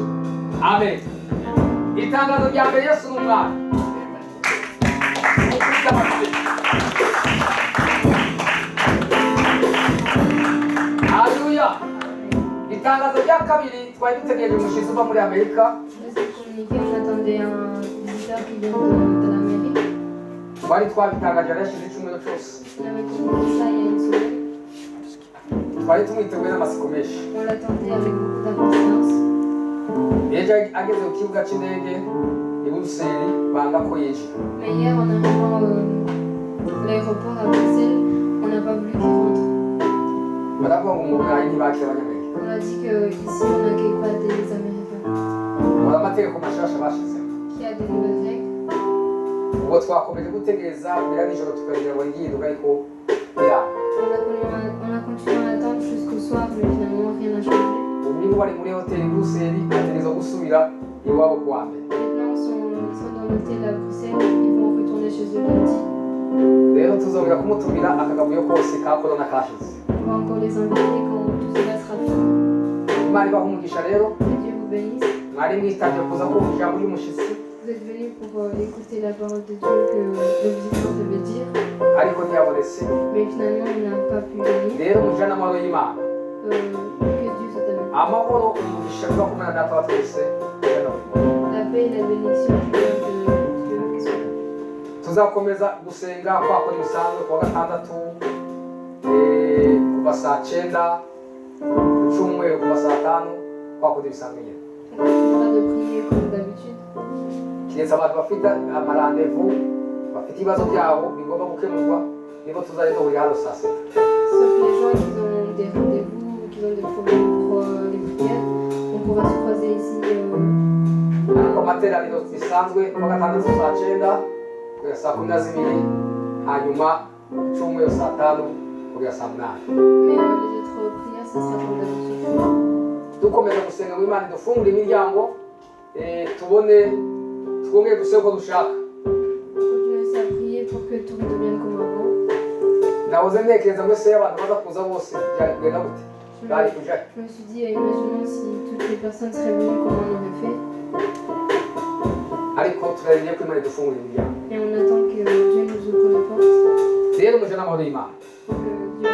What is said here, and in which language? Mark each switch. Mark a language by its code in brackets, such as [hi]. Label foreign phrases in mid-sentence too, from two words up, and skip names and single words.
[rw] Amen. Itangazo rya mbere Yesu ni umwana. Haleluya. Itangazo rya kabiri twari dutegereje umushyitsi uva muri Amerika. [fr] Deuxième communiqué, on attendait un visiteur qui vient de l'Amérique. [rw] Twari twabitangaje yarashize icyumweru cyose. [fr] On avait communiqué ça il y a une semaine. [rw] twari tumwiteguye n'amatsiko menshi. [fr] On l'attendait avec beaucoup d'impatience. [rw] Ejo ageze ku kibuga cy'indege i Buruseli banga ko yinjira. [fr] Mais hier, en arrivant à l'aéroport à Bruxelles, on n'a pas voulu qu'il rentre. [rw] Baravuga ngo mu Burayi ntibakira Abanyamerika. [fr] On a dit qu'ici, on n'accueille pas des Américains. [rw] Hari amategeko mashasha bashizeho. [fr] Qu'il y a des nouvelles règles. [rw] Ubwo twakomeje gutegereza mbere nijoro tukagira ngo ngihinduka ariko biranga. [fr] On a continué à attendre jusqu'au soir, mais finalement, rien n'a changé. [rw] Ubu niba bari muri hoteli i Buruseli bategereza gusubira iwabo ku wa mbere. [fr] Maintenant, ils sont dans l'hôtel à Bruxelles, ils vont retourner chez eux lundi. [rw] Rero tuzongera kumutumira akagabuyo kose ka korona kashize. [fr] On va encore les inviter quand tout cela sera fini. [rw] Imana ibaha umugisha rero, [fr] Que Dieu vous bénisse. [rw] mwari mwitabye kuza kumva ijambo ry'umushyitsi [fr] Vous êtes venus pour écouter la parole de Dieu que le visiteur devait dire, [rw] ariko ntiyabonetse. [fr] mais finalement, il n'a pas pu venir. [rw] Rero mujane amahoro y'Imana. [fr] Que Dieu soit avec [rw] Amahoro umugisha biba kumwe na data wa twese. [fr] vous. La paix et la bénédiction qui vient de Dieu qui soit là. [rw] Tuzakomeza gusenga kwakora ibisanzwe kuwa gatandatu kuva saa 9, ku cyumweru kuva saa 5 kwakora ibisanzwe nyine. [fr] On continuera de prier comme d'habitude. [rw] Keretse abantu bafite amarandevu bafite ibibazo byabo bigomba gukemurwa nibo tuzajya duhurira hano saa 7. [fr] Sauf les gens qui ont des rendez-vous ou qui ont des problèmes pour les prières, on pourra se croiser ici. [rw] Ariko amateraniro bisanzwe kuwa gatandatu saa 9 kugera saa 12, hanyuma ku cyumweru saa 5 kugera saa 8. [fr] Mais les autres prières, ce sera comme d'habitude. [rw] Dukomeza gusenga ngo Imana idufungure imiryango twongere dusebe uko dushaka. [fr] Continuez aussi à prier pour que tout redevienne comme avant. [rw] Nahoze ntekereza ngo ese abantu baza kuza bose byari kugenda gute bari kujayo. [fr] Je me suis dit, imaginons si toutes les personnes seraient venues, comment on aurait fait. [rw] Ariko turarindiriye ko Imana idufungura imiryango. [fr] Et on attend que Dieu nous ouvre les portes. [rw] Rero muje n'amahoro y'Imana. [fr] Pour que